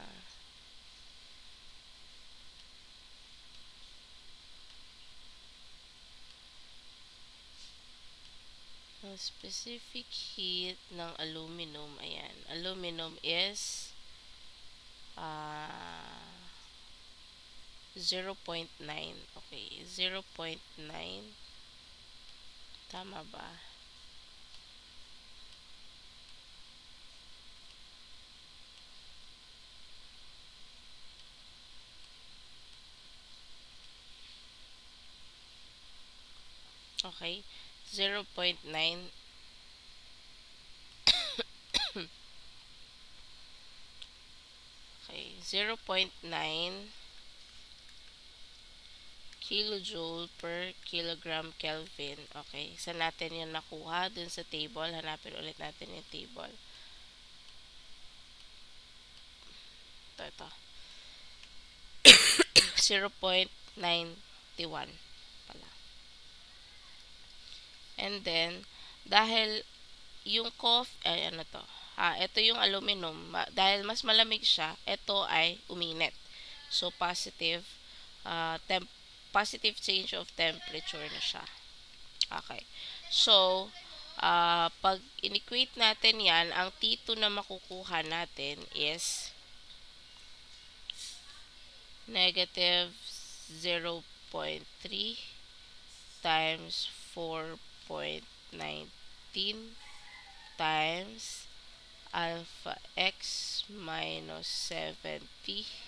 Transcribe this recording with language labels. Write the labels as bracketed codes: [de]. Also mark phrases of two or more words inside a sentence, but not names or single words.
[tl] Ang [en] specific heat [tl] ng aluminum, ayan. [en] Aluminum is 0.9. [tl] Okay, 0.9. Tama ba? Okay, 0.9. [en] Okay, 0.9 kilojoule per kilogram Kelvin. [tl] Okay, saan natin yun nakuha? Dun sa table. Hanapin ulit natin yung table. Ito. 0.91 pala. [en] And then, [tl] dahil yung ito yung aluminum. Dahil mas malamig siya, ito ay uminit. [en] So, positive change of temperature [tl] na siya. Okay. So, pag in-equate natin yan, ang T2 na makukuha natin [en] is negative 0.3 times 4.19 times alpha x minus 70.